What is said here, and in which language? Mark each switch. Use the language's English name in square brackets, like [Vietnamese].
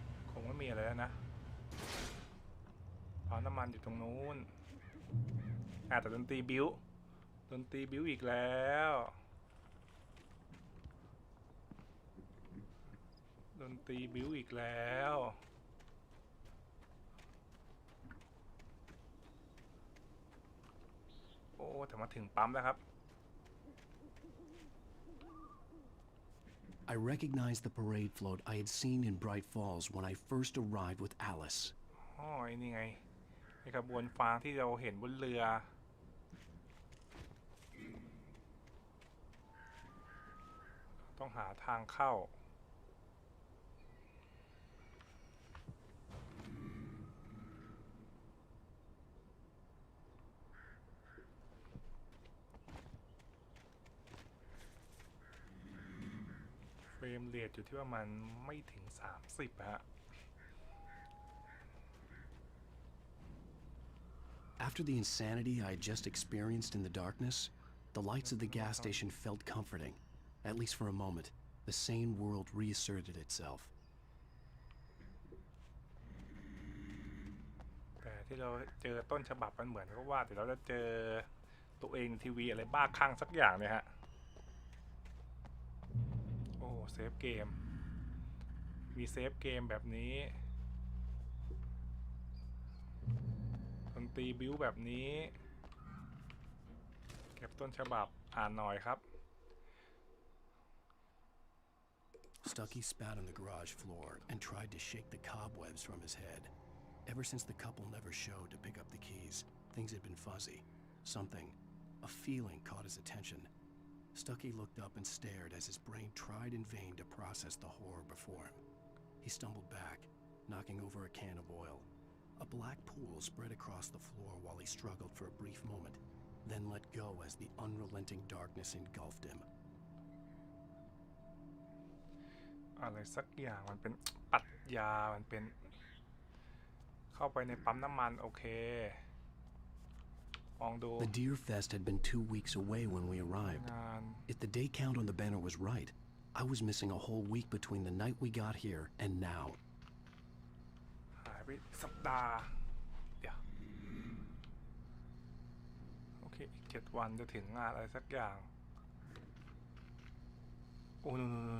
[Thai] คงไม่มีอะไรแล้วนะเอาน้ำมันอยู่ตรงนู้นแต่ดนตรีบิ้วอีกแล้วดนตรีบิ้วอีกแล้วโอ้แต่มาถึงปั๊มแล้วครับ [English] I recognized the parade float I had seen in Bright Falls when I first arrived with Alice. [Thai] อ๋อนี่ไงไอ้ขบวนฟางที่เราเห็นบนเรือต้องหาทางเข้าเฟรมเรทอยู่ที่ว่ามันไม่ถึง30ฮะ [English] After the insanity I had just experienced in the darkness, the lights of the gas station felt comforting. At least for a moment, the sane world reasserted itself. [Thai] แต่ที่เราเจอต้นฉบับมันเหมือนกับว่าแต่เราจะเจอตัวเองทีวีอะไรบ้าคลั่งสักอย่างเนี่ยฮะโอ้เซฟเกมมีเซฟเกมแบบนี้ดนตรีบิ้วแบบนี้เก็บต้นฉบับอ่านหน่อยครับ [English] Stucky spat on the garage floor and tried to shake the cobwebs from his head. Ever since the couple never showed to pick up the keys, things had been fuzzy. Something, a feeling caught his attention. Stucky looked up and stared as his brain tried in vain to process the horror before him. He stumbled back, knocking over a can of oil. A black pool spread across the floor while he struggled for a brief moment, then let go as the unrelenting darkness engulfed him. [Thai] อะไรสักอย่างมันเป็นปรัชญามันเป็นเข้าไปในปั๊มน้ำมันโอเคมองดู [English] The Deer Fest had been 2 weeks away when we arrived. If the day count on the banner was right, I was missing a whole week between the night we got here and now. [Thai] หายไปสัปดาห์เดี๋ยวโอเคอีก7 วันจะถึงงานอะไรสักอย่างโอ้นู่น